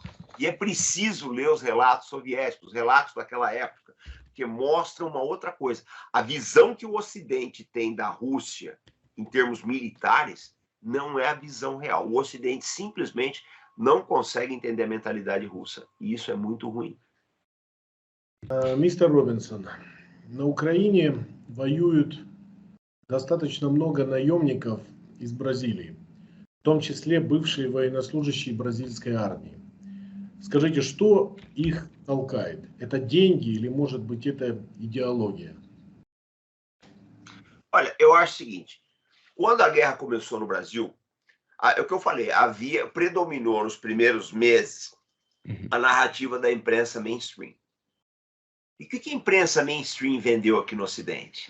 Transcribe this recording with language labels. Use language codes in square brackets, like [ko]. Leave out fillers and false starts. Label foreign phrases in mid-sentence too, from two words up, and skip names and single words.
[pt] E é preciso ler os relatos soviéticos, os relatos daquela época, porque mostram uma outra coisa. A visão que o Ocidente tem da Rússia, em termos militares, não é a visão real. O Ocidente simplesmente não consegue entender a mentalidade russa. E isso é muito ruim. [ru] Мистер Робинсон, на Украине воюют достаточно много наемников из Бразилии, в том числе бывшие военнослужащие бразильской армии. Скажите, что их толкает? Это деньги или, может быть, это идеология? [pt] Olha, eu acho o seguinte, quando a guerra começou no Brasil, É o que eu falei, predominou nos primeiros meses a narrativa da imprensa mainstream. E o que a imprensa mainstream vendeu aqui no Ocidente?